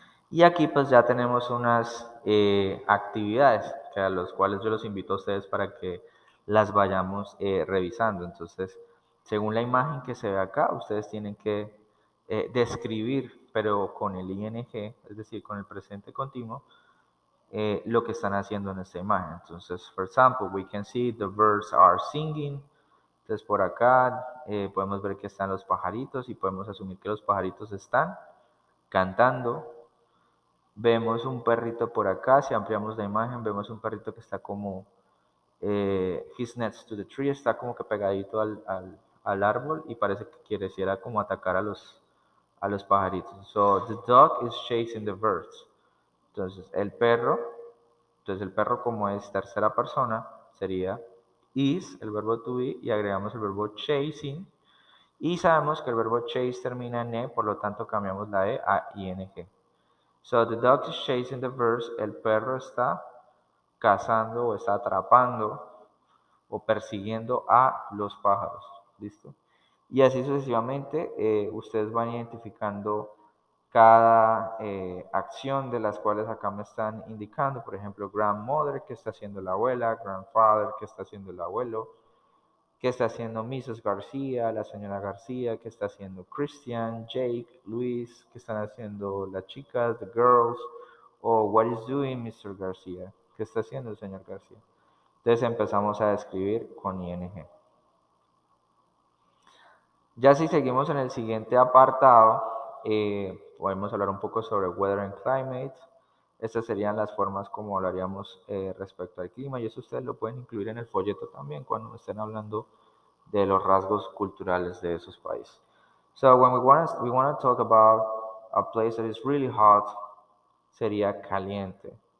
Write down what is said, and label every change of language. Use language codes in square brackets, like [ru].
[es] Y aquí pues ya tenemos unas actividades que a las cuales yo los invito a ustedes para que las vayamos revisando. Entonces, según la imagen que se ve acá, ustedes tienen que describir, pero con el ing, es decir, con el presente continuo, lo que están haciendo en esta imagen. [en] Entonces, for example, we can see the birds are singing. [es] Entonces, por acá podemos ver que están los pajaritos y podemos asumir que los pajaritos están cantando. Vemos un perrito por acá, si ampliamos la imagen, vemos un perrito que está como, [en] he's next to the tree, [es] está como que pegadito al árbol y parece que quisiera como atacar a los pajaritos. [en] So, the dog is chasing the birds. [es] Entonces el perro como es tercera persona sería is, el verbo to be, y agregamos el verbo chasing. Y sabemos que el verbo chase termina en e, por lo tanto cambiamos la e a ing. [en] So the dog is chasing the birds. [es] El perro está cazando o está atrapando o persiguiendo a los pájaros. ¿Listo? Y así sucesivamente, ustedes van identificando cada acción de las cuales acá me están indicando. Por ejemplo, grandmother, que está haciendo la abuela, grandfather, que está haciendo el abuelo, que está haciendo Mrs. García, la señora García, que está haciendo Christian, Jake, Luis, que están haciendo las chicas, [en] the girls, [es] o [en] what is doing Mr. [es] García, que está haciendo el señor García. Entonces empezamos a describir con ing. Ya si seguimos en el siguiente apartado, podemos hablar un poco sobre [en] weather and climate. [es] Estas serían las formas como hablaríamos respecto al clima y eso ustedes lo pueden incluir en el folleto también cuando estén hablando de los rasgos culturales de esos países. [en] So when we want to talk about a place that is really hot, [es] sería caliente.